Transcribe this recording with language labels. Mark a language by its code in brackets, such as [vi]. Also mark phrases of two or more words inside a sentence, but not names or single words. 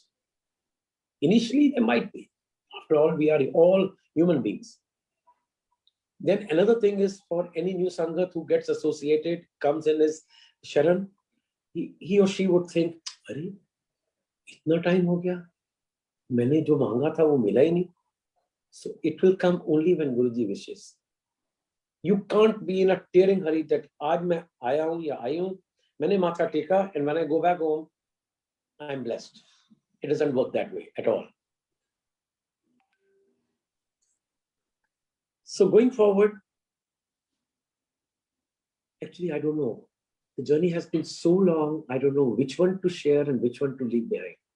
[en] Initially, there might be. After all, we are all human beings. Then another thing is, for any new Sangat who gets associated, comes in as Sharan, he or she would think, [hi] "अरे, इतना टाइम हो गया, मैंने जो माँगा था वो मिला ही नहीं." [en] So it will come only when Guruji wishes. You can't be in a tearing hurry that [hi] आज मैं आया हूँ या आई हूँ, मैंने माथा टेका, [en] and when I go back home, I'm blessed. It doesn't work that way at all. So going forward, actually, I don't know. The journey has been so long, I don't know which one to share and which one to leave behind.